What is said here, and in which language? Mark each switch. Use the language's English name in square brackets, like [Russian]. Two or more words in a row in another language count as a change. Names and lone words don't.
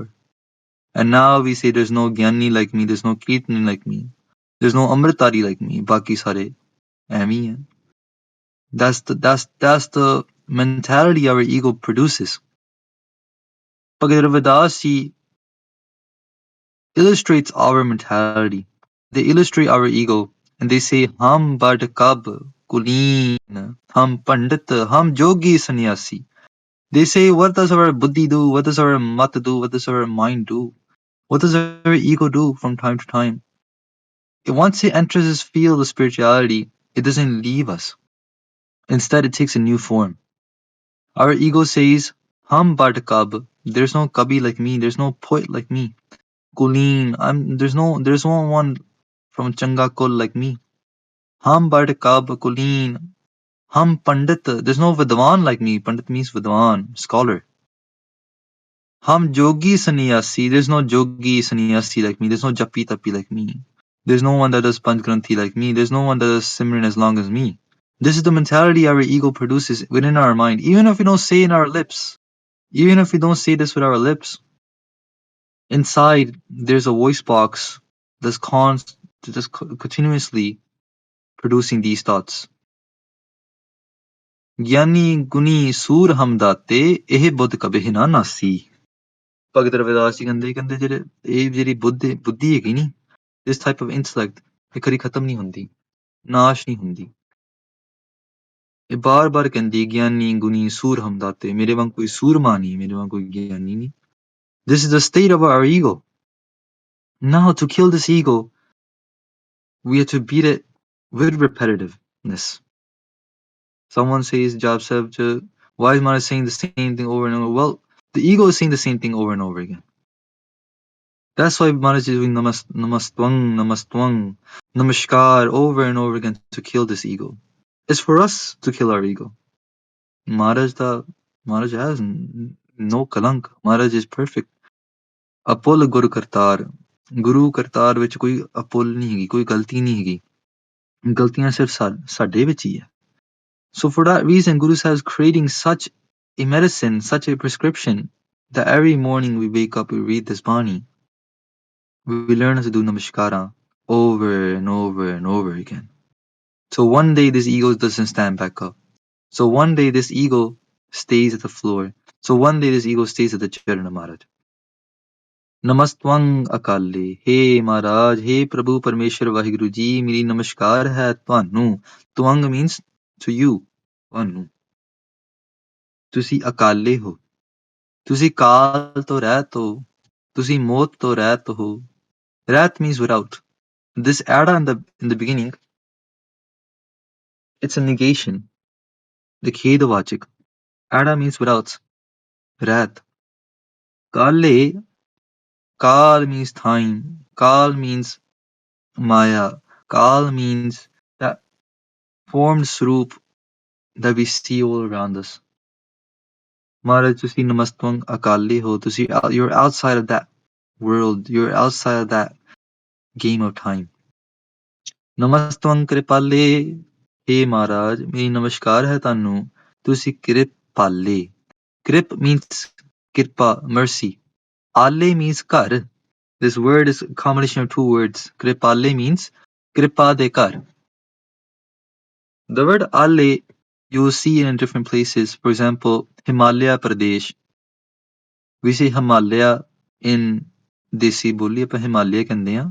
[English] And now we say there's no Gyani like me, there's no Kirtani like me, there's no Amritari like me, [Punjabi] ਬਾਕੀ ਸਾਰੇ ਐਮੀ ਹੈਂ. [English] That's the mentality our ego produces. Bhagavad Ravidas ji illustrates our mentality. They illustrate our ego and they say, [Punjabi] ਹਮ ਬਡ ਕਬ ਕੁਲੀਨ, ਹਮ ਪੰਡਿਤ, ਹਮ ਜੋਗੀ ਸੰਨਿਆਸੀ. [English] They say, what does our buddhi do? What does our mat do? What does our mind do? What does our ego do from time to time? Once it enters this field of spirituality, it doesn't leave us. Instead, it takes a new form. Our ego says, [Punjabi] ਹਮ ਬਡ ਕਬ. [English] There's no kabi like me. There's no poet like me. Kuleen. There's no one from [Punjabi] ਚੰਗਾ ਕੁਲ [English] like me. [Punjabi] ਹਮ ਬਡ ਕਬ ਕੁਲੀਨ. ਹਮ ਪੰਡਿਤ. [English] There's no Vidwan like me. Pandit means Vidwan, scholar. [Punjabi] ਹਮ ਜੋਗੀ ਸੰਨਿਆਸੀ. [English] There's no [Punjabi] ਜੋਗੀ ਸੰਨਿਆਸੀ [English] like me. There's no [Punjabi] ਜਪੀ ਤਪੀ [English] like me. There's no one that does Panch Granthi like me. There's no one that does Simran as long as me. This is the mentality our ego produces within our mind. Even if we don't say in our lips, even if we don't say this with our lips, inside there's a voice box that's continuously producing these thoughts. [Punjabi] ਗਿਆਨੀ ਗੁਣੀ ਸੂਰ ਹਮਦਾਤੇ ਇਹ ਬੁੱਧ ਕਬਿ ਨਾ ਨਾਸੀ। ਭਗਤ ਰਵਿਦਾਸ ਜੀ ਕਹਿੰਦੇ ਜਿਹੜੇ ਇਹ ਜਿਹੜੀ ਬੁੱਧੀ ਹੈਗੀ ਨੀ, [English] this type of intellect [Punjabi] ਇਹ ਕਦੀ ਖਤਮ ਨਹੀਂ ਹੁੰਦੀ, ਨਾਸ਼ ਨਹੀਂ ਹੁੰਦੀ। ਇਹ ਬਾਰ-ਬਾਰ ਕਹਿੰਦੀ ਗਿਆਨੀ ਗੁਣੀ ਸੂਰ ਹਮਦਾਤੇ, ਮੇਰੇ ਵਾਂਗ ਕੋਈ ਸੂਰਮਾ ਨਹੀਂ, ਮੇਰੇ ਵਾਂਗ ਕੋਈ ਗਿਆਨੀ ਨਹੀਂ। [English] This is the state of our ego. Now to kill this ego, we have to beat it with repetitiveness. Someone says, Jaap Sahib, why is Maharaj saying the same thing over and over? Well, the ego is saying the same thing over and over again. That's why Maharaj is doing namastwang, namaskar over and over again to kill this ego. It's for us to kill our ego. Maharaj has no kalank. Maharaj is perfect. [Punjabi] ਅਪੁੱਲ ਗੁਰ ਕਰਤਾਰ, ਗੁਰੂ ਕਰਤਾਰ ਵਿੱਚ ਕੋਈ ਅਪੁੱਲ ਨਹੀਂ ਹੈਗੀ, ਕੋਈ ਗਲਤੀ ਨਹੀਂ ਹੈਗੀ, ਗਲਤੀਆਂ ਸਿਰਫ ਸਾਡੇ ਵਿੱਚ ਹੀ ਹੈ। [English] So for that reason, Guru Sahib is creating such a medicine, such a prescription, that every morning we wake up, we read this Bani, we learn how to do Namaskara over and over and over again. So one day this ego doesn't stand back up. So one day this ego stays at the floor. So one day this ego stays at the Charan of Maharaj. [Punjabi] ਨਮਸਤਵੰ ਅਕਾਲੇ, ਹੇ ਮਹਾਰਾਜ, ਹੇ ਪ੍ਰਭੂ ਪਰਮੇਸ਼ਰ ਵਾਹਿਗੁਰੂ ਜੀ, ਮੇਰੀ ਨਮਸਕਾਰ ਹੈ ਤੁਹਾਨੂੰ। [English] ਤਵੰਗ means to you, [Punjabi] ਤੁਹਾਨੂੰ। ਤੁਸੀਂ ਅਕਾਲੇ ਹੋ, ਤੁਸੀਂ ਕਾਲ ਤੋਂ ਰਹਿਤ ਹੋ, ਤੁਸੀਂ ਮੌਤ ਤੋਂ ਰਹਿਤ ਹੋ। [English] ਰਹਿਤ means without. This ada in the beginning, it's a negation. The khedavachik. Ada means without. [Punjabi] ਰਹਿਤ. ਕਾਲੇ, [English] kal means time. Kal means maya. Kal means that formed swaroop that we see all around us. Maharaj, [Punjabi] ਤੁਸੀਂ ਨਮਸਤਵੰ ਅਕਾਲੇ ਹੋ, ਤੁਸੀਂ [English] you're outside of that world, you're outside of that game of time. [Punjabi] ਨਮਸਤਵੰ ਕਿਰਪਾਲੇ, ਹੇ ਮਹਾਰਾਜ, ਮੇਰੀ ਨਮਸਕਾਰ ਹੈ ਤੁਹਾਨੂੰ, ਤੁਸੀਂ ਕਿਰਪਾਲੇ। [English] Krip means kirpa, mercy. Ale means ਘਰ. This word is a combination of two words. Kripale means [Punjabi] ਕ੍ਰਿਪਾ ਦੇ ਕਰ. [English] The word Ale you will see in different places. For example, Himalaya Pradesh. We say Himalaya in [Punjabi] ਦੇਸੀ ਬੋਲੀ, [English] but [Punjabi] ਹਿਮਾਲਿਆ ਕਹਿੰਦੇ ਹੈਂ.